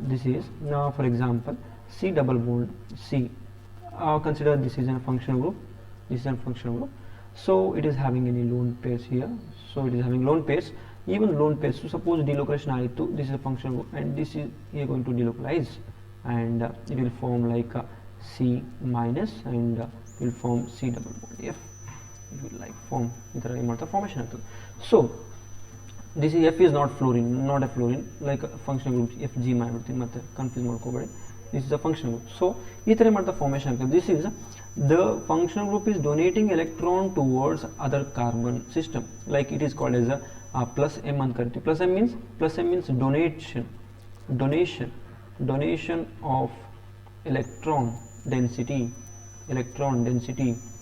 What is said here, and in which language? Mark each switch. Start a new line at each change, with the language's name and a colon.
English: This is for example C double bond C, consider this is a functional group, so it is having any lone pairs here, so it is having lone pairs, even lone pairs. So suppose delocalization aitu, this is a functional group and this is going to delocalize, and it will form like C minus, and it will form C double bond F. It will like form
Kannada: ಇದರ ಏನು ಮಾಡ್ತಾರೆ, formation ಆಗ್ತದೆ.
English: so this F is not a fluorine,
Kannada: like functional group FG ಮಾಡಿಬಿಡ್ತೀನಿ, ಮತ್ತೆ confuse ಮಾಡ್ಕೋಬೇಡಿ.
English: This is a functional group.
Kannada: So ಈ ಥರ ಮಾಡ್ತಾ ಫಾರ್ಮೇಷನ್ ಆಗ್ತದೆ.
English: this is the functional group is donating electron towards other carbon system, like it is called as a plus M
Kannada: ಅಂತ ಕರಿತೀವಿ.
English: plus M means donation of electron density